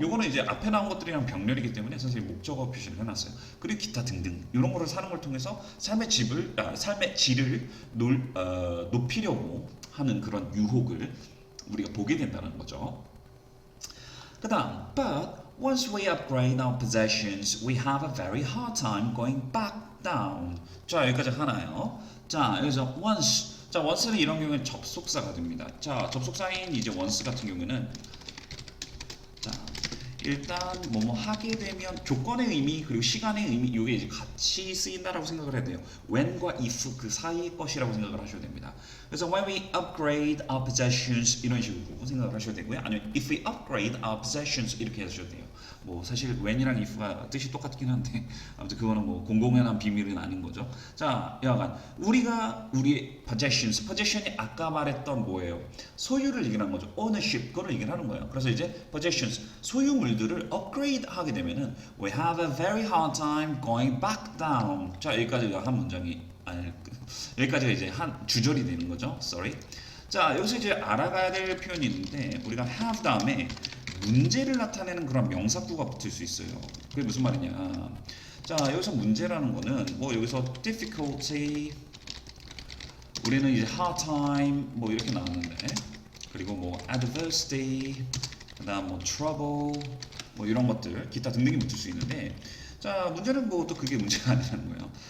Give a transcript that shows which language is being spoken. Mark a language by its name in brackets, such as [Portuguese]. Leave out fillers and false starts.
[Korean] 요거는 이제 앞에 나온 것들이랑 병렬이기 때문에 선생님이 목적어 표시를 해놨어요. 그리고 기타 등등 이런 거를 사는 걸 통해서 삶의 질을 높이려고 하는 그런 유혹을 우리가 보게 된다는 거죠. 그다음, [English] but once we upgrade our possessions, we have a very hard time going back down. [Korean] 자, 여기까지 하나요. 자, 여기서 once. 자, once는 이런 경우에 접속사가 됩니다. 자, 접속사인 이제 once 같은 경우는 자, 일단 뭐뭐 하게 되면 조건의 의미 그리고 시간의 의미 이게 이제 같이 쓰인다라고 생각을 해야 돼요. when과 if 그 사이의 것이라고 생각을 하셔야 됩니다. 그래서 [English] when we upgrade our possessions [Korean] 이런 식으로 생각을 하셔야 되고요. 아니면 [English] if we upgrade our possessions [Korean] 이렇게 하셔도 돼요. 뭐 사실 when이랑 if가 뜻이 똑같긴 한데 아무튼 그거는 뭐 공공연한 비밀은 아닌 거죠. 자, 여하간 우리가 우리의 possession이 아까 말했던 뭐예요? 소유를 얘기하는 거죠. ownership 그걸 얘기하는 거예요. 그래서 이제 possessions 소유물들을 upgrade 하게 되면은 [English] we have a very hard time going back down. [Korean] 자, 여기까지가 한 문장이 여기까지가 이제 한 주절이 되는 거죠. [English] Sorry. [Korean] 자, 여기서 이제 알아가야 될 표현이 있는데 우리가 have 다음에 문제를 나타내는 그런 명사구가 붙을 수 있어요. 그게 무슨 말이냐? 자, 여기서 문제라는 거는 뭐 여기서 difficulty 우리는 이제 hard time 뭐 이렇게 나왔는데 그리고 뭐 adversity 그다음 뭐 trouble 뭐 이런 것들 기타 등등이 붙을 수 있는데 자, 문제는 뭐 또 그게 문제가 아니라는 거예요.